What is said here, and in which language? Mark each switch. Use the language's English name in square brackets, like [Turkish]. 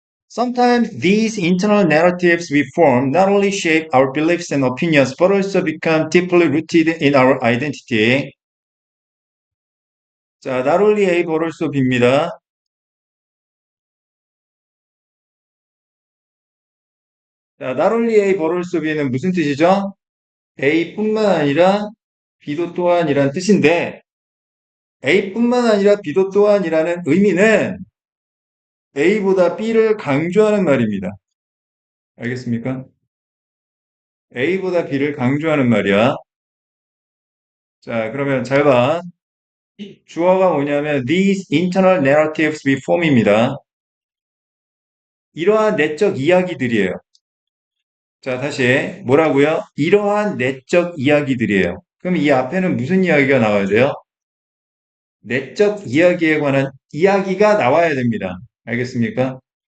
[English] Sometimes these internal narratives we form not only shape our beliefs and opinions, but also become deeply rooted in our identity. 자, not only A, but also B입니다. 자, not only A, but also B는 [Korean] 무슨 뜻이죠? A뿐만 아니라 B도 또한이란 뜻인데, A뿐만 아니라 B도 또한이라는 의미는 A보다 B를 강조하는 말입니다. 알겠습니까? A보다 B를 강조하는 말이야. 자, 그러면 잘 봐. 주어가 뭐냐면 [English] these internal narratives we form입니다. [Korean] 이러한 내적 이야기들이에요. 자, 다시 뭐라고요? 이러한 내적 이야기들이에요. 그럼 이 앞에는 무슨 이야기가 나와야 돼요? 내적 이야기에 관한 이야기가 나와야 됩니다. 알겠습니까?